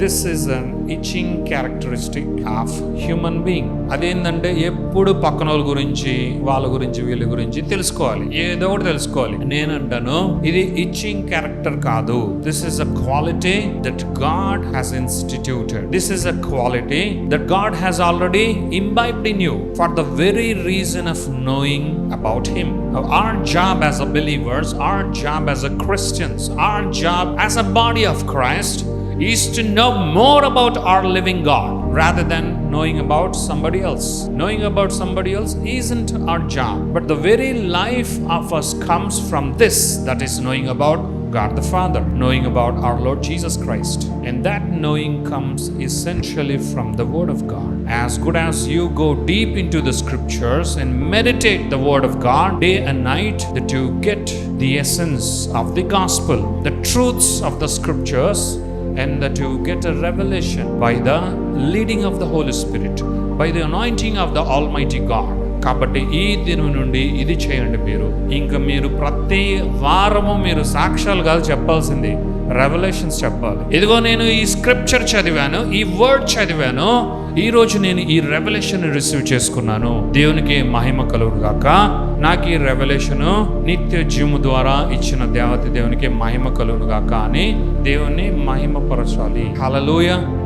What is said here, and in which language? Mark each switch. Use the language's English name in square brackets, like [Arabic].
[English] This is an itching characteristic of human being. [Telugu] అదేంటంటే ఎప్పుడు పక్కన వాళ్ళ గురించి, వాళ్ళ గురించి, వీళ్ళ గురించి తెలుసుకోవాలి, ఏదో ఒకటి తెలుసుకోవాలి. నేనంటాను ఇది ఇచ్చింగ్ క్యారెక్టర్ కాదు. [English] This is a quality that God has instituted. This is a quality that God has already imbibed in you for the very reason of knowing about him. Our job as a believers, our job as a Christians, our job as a body of Christ is to know more about our living God rather than knowing about somebody else. Knowing about somebody else isn't our job, but the very life of us comes from this, that is knowing about God the Father, knowing about our Lord Jesus Christ. And that knowing comes essentially from the Word of God. As good as you go deep into the scriptures and meditate the Word of God day and night, that you get the essence of the gospel, the truths of the scriptures, and that you get a revelation by the leading of the Holy Spirit, by the anointing of the Almighty God. [Telugu] కాబట్టి ఈ దినం నుండి ఇది చేయండి. మీరు ప్రతి వారము మీరు సాక్ష్యాలు కాదు చెప్పాల్సింది, రెవల్యూషన్స్ చెప్పాలి. ఇదిగో నేను ఈ స్క్రిప్చర్ చదివాను, ఈ వర్డ్ చదివాను, ఈ రోజు నేను ఈ రెవల్యూషన్ రిసీవ్ చేసుకున్నాను, దేవునికి మహిమ కలుగును గాక. నాకు ఈ రెవల్యూషన్ నిత్య జీవము ద్వారా ఇచ్చిన దేవత దేవునికి మహిమ కలుగును గాక అని దేవుని మహిమపరచాలి. హల్లెలూయా.